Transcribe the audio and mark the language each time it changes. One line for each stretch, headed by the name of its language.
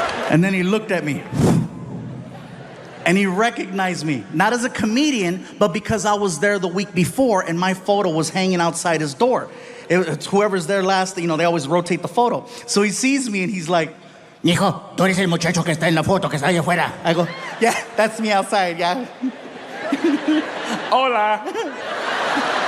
English: And then he looked at me. And he recognized me, not as a comedian, but because I was there the week before and my photo was hanging outside his door. It's whoever's there last, you know, they always rotate the photo. So he sees me and he's like,
Spanish: Hijo, tú eres el muchacho que está en la foto, que está allá afuera.
English: I go, yeah, that's me outside, yeah. Hola.